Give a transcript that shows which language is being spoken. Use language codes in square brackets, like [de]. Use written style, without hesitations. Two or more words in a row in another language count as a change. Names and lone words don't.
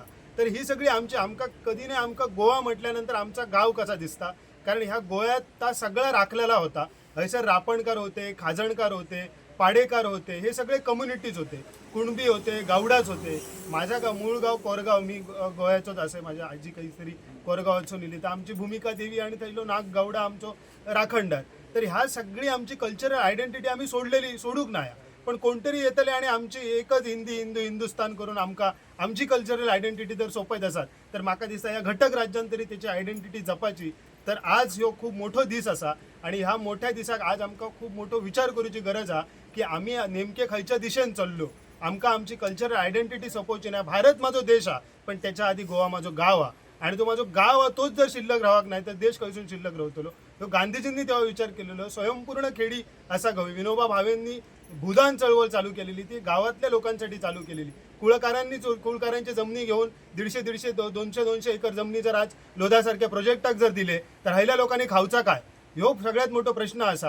[kok] तर ही सगळी आमची, आमकां कधी नाही आमकां गोवा म्हटल्यानंतर आमचा गाव कसा दिसता, कारण ह्या गोव्यात ता सगळा राखलेला होता. हयसर रापणकार होते, खाजणकार होते, पाडेकार होते, हे सगळे कम्युनिटीज होते. कुणबी होते, गावडाच होते. माझा मूळ गाव कोरगाव, मी गोव्याचोच असे, माझ्या आजी काहीतरी कोरगावाचो नेली. तर आमची भूमिका देवी आणि थंयलो नाग गावडा आमचो राखणदार. तर ह्या सगळी आमची [en] cultural identity [kok] आम्ही सोडूक नाही. पण कोणतरी येतले आणि आमची एकच हिंदुस्तान करून आमची [en] cultural identity [kok] जर सोपयत आसात तर म्हाका दिसता ह्या घटक राज्यान तरी त्याची आयडेंटिटी जपाची. तर आज ह्यो खूप मोठो दीस असा आणि ह्या मोठ्या दिसाक आज आमकां खूप मोठो विचार करूची गरज हा की आम्ही नेमके खंयच्या दिशेन चल्लो. आमकां आमची [en] cultural identity [kok] सोपोवची ना. भारत माझो देश हा पण त्याच्या आधी गोवा माझो गाव हा आणि तो माझो गाव हा तोच जर शिल्लक रावक नाही तर देश खंयसून शिल्लक रावतलो. तो गांधीजींनी तेव्हा विचार केलेलो. स्वयंपूर्ण खेडी असा गाव. [mr] विनोबा भावेंनी भूदान चळवळ चालू केलेली ती गावातल्या लोकांसाठी चालू केलेली. [kok] कुळकारांची जमनी घेऊन 150-200 एकर जमनी जर आज लोधासारख्या प्रोजेक्टाक जर दिले तर राहिल्या लोकांनी खावचा काय ह्यो सगळ्यात मोठा प्रश्न असा.